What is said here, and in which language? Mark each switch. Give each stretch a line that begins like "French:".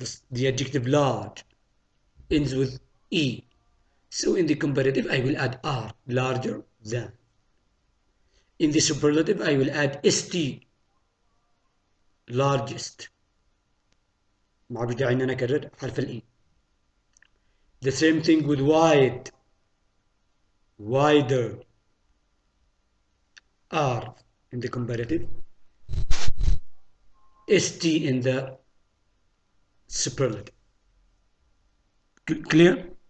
English: The adjective large ends with E. So in the comparative I will add R, larger than. In the superlative I will add ST, largest.
Arabic: ما بدي داعي ان انا اكرر حرف الاي.
English: The same thing with wide, wider. R in the comparative, ST in the superlative. Clear?